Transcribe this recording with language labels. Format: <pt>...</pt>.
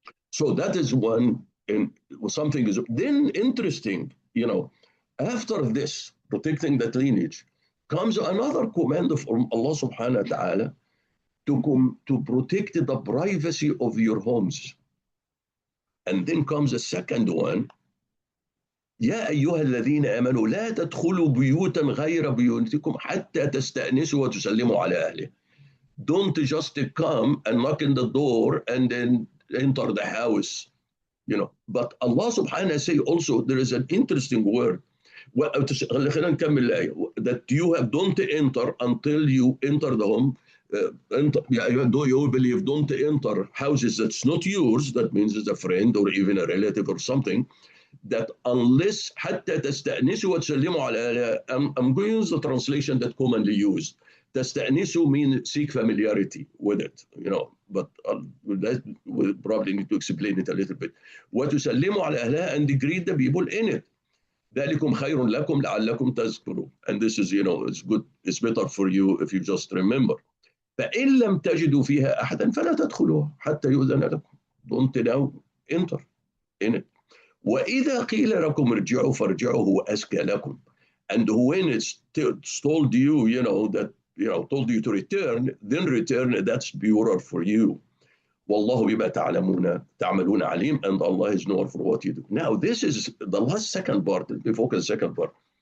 <en>So that is one, and something is then interesting, you know, after this, protecting that lineage, comes another command from Allah subhanahu wa ta'ala to protect the privacy of your homes. And then comes a second one,</en> <ar>يا أيها الذين آمنوا لا تدخلوا بيوتا غير بيوتكم حتى تستأنسوا وتسلموا على أهله.</ar> <en>Don't just come and knock in the door and then enter the house, you know. But Allah subhanahu wa ta'ala say also, there is an interesting word,</en> <ar>خلينا نكمل الآية,</ar> <en>that you have don't enter until you enter the home. Do you believe don't enter houses that's not yours, that means it's a friend or even a relative or something, that unless</en> <ar>حتى تستأنسوا وتسلموا على,</ar> <en>I'm going to use the translation that commonly used. تستأنسوا means seek familiarity with it, you know, but we'll probably need to explain it a little bit.</en> <ar>وتسلموا على أهلها,</ar> <en>and greet the people in it.</en> <ar>ذلكم خير لكم لعلكم تذكرون.</ar> <en>And this is, you know, it's good, it's better for you if you just remember.</en> <ar>فإن لم تجدوا فيها أحدا فلا تدخلوها حتى يؤذن لكم.</ar> <en>Don't now enter in it.</en> <ar>وإذا قيل لكم ارجعوا فارجعوا هو أزكى لكم.</ar> <en>And when it's told you, you know, that, you know, told you to return, then return, that's purer for you.</en> <ar>والله بما تعملون عليم,</ar> <en>and Allah is known for what you do. Now this is the last second part, we focus second part.</en>